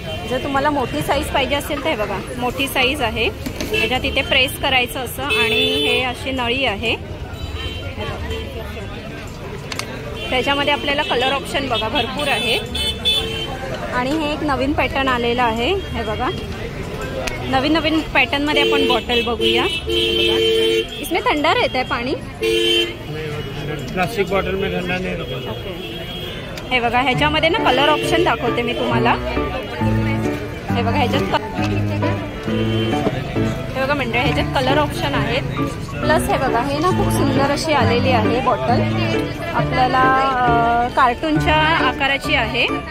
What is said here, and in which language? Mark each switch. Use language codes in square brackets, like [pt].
[mr] जर तुम्हाला मोठी साईज पाहिजे असेल तर हे बघा मोठी साईज आहे. ह्याच्यात इथे प्रेस करायचं असं, आणि हे अशी नळी आहे. त्याच्यामध्ये आपल्याला कलर ऑप्शन बघा भरपूर आहे. आणि हे एक नवीन पॅटर्न आलेला आहे. हे बघा, नवीन नवीन पॅटर्न मध्ये आपण बॉटल बघूया. [hi] इसमें ठंडा रहता है पाणी? प्लास्टिक बॉटल में ठंडा नहीं रहता. [mr] हे बघा, ह्याच्यामध्ये ना कलर ऑप्शन दाखवते मी तुम्हाला. हे बघा, ह्याच्यात हे बघा मंडळी, ह्याच्यात कलर ऑप्शन आहेत. प्लस हे बघा, हे ना खूप सुंदर अशी आलेली आहे बॉटल. आपल्याला कार्टूनच्या आकाराची आहे.